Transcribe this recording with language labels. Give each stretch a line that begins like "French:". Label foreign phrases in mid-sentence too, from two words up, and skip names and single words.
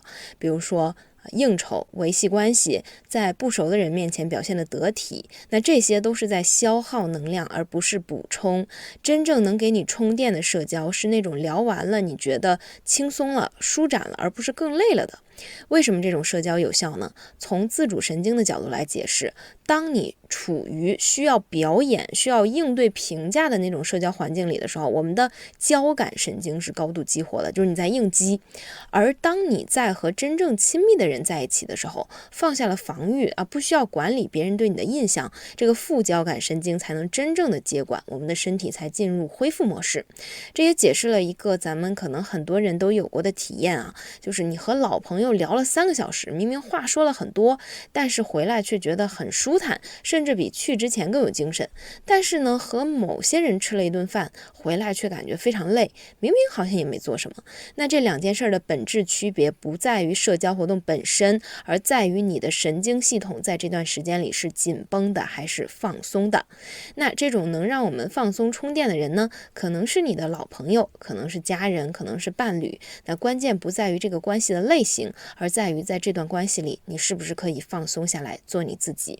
Chinese: 比如說應酬、維繫關係，在不熟的人面前表現得得體，那這些都是在消耗能量，而不是補充。真正能給你充電的社交，是那種聊完了你覺得輕鬆了、舒展了，而不是更累了的。為什麼這種社交有效呢？從自主神經的角度來解釋，當你處於需要表演、需要應對評價的那種社交環境裡的時候，我們的交感神經是高度激活的，就是你在應激。而當你在和真正親密的人在一起的时候，放下了防禦不需要管理別人對你的印象，這個副交感神經才能真正的接管，我們的身體才進入恢復模式。這也解釋了一個咱們可能很多人都有過的體驗就是你和老朋友聊了3個小时，明明話說了很多，但是回來卻覺得很舒坦，甚至比去之前更有精神。但是呢，和某些人吃了一頓飯，回來卻感覺非常累，明明好像也沒做什麼。那這2件事的本質區別不在於社交活動本身，而在於你的神經系統在這段時間裡是緊繃的還是放鬆的。那這種能讓我們放鬆充電的人呢，可能是你的老朋友，可能是家人，可能是伴侶。那關鍵不在於這個關係的類型，而在於在這段關係裡，你是不是可以放鬆下來做你自己。